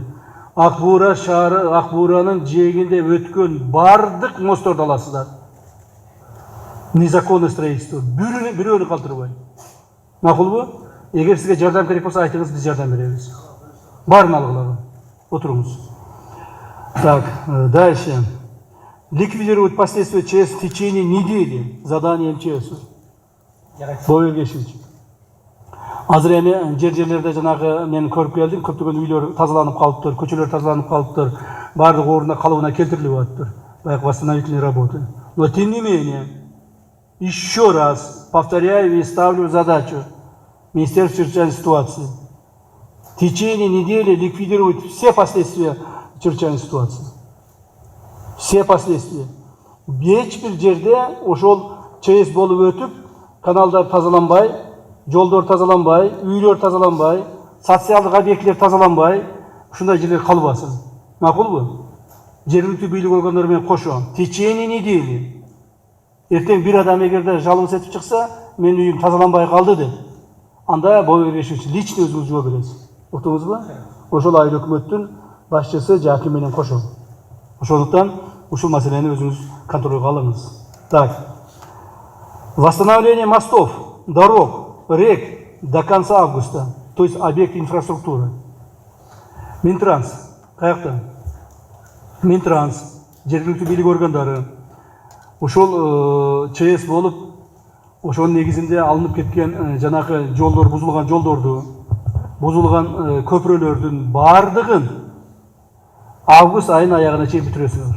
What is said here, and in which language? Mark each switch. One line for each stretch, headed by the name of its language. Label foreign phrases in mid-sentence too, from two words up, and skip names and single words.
Kyrgyz: Акбура шаары, Акбуранын жээгинде өткөн бардык мостторду аласыздар.
Russian: Незаконное строительство.
Kyrgyz: Бирөөнү калтырбай. Макулбу? Эгер сизге жардам керек болсо айтыңыз, биз жардам беребиз. Баарын алгылагы. Отуруңуз.
Russian: Так, дальше. Ликвидировать последствия ЧС в течение недели. Задание МЧС. Боюргешевич.
Kyrgyz: Азыр эми жерлерде жанагы мен көрүп келдим, көптөгөн үйлөр тазаланып калыптыр, көчөлөр тазаланып калыптыр, бардык ордуна калыбына келтирилип атыптыр.
Russian: Баягы восстановительные работы. Но тем не менее, еще раз повторяю и ставлю задачу Министерству чрезвычайной ситуации в течение недели ликвидировать все последствия чрезвычайной ситуации. Все последствия.
Kyrgyz: Эч бир жерде ошол ЧС болуп өтүп, каналдар тазаланбай, жолдор тазаланбай, үйлөр тазаланбай, социалдык объектилер тазаланбай, ушундай жерлер калбасын. Макулбу? Жергиликтүү бийлик органдары менен кошо
Russian: в течение недели.
Kyrgyz: Эртең бир адам эгерде жалобы этип чыкса, мен үйүм тазаланбай калды деп, анда боюргешевич лично өзүңүз жооп бересиз. Уктуңузбу? Ошол айыл өкмөттүн башчысы Жаким менен кошо. Ошондуктан ушул маселени өзүңүз контролго алыңыз.
Russian: Так. Восстановление мостов, дорог, рек до конца августа, то есть объекты инфраструктуры.
Kyrgyz: Минтранс. Каякта? Минтранс, жергиликтүү бийлик органдары ошол ЧС болуп, ошонун негизинде алынып кеткен жанагы жолдор, бузулган жолдорду, бузулган көпүрөлөрдүн бардыгын август айынын аягына чейин бүтүрөсүңөр.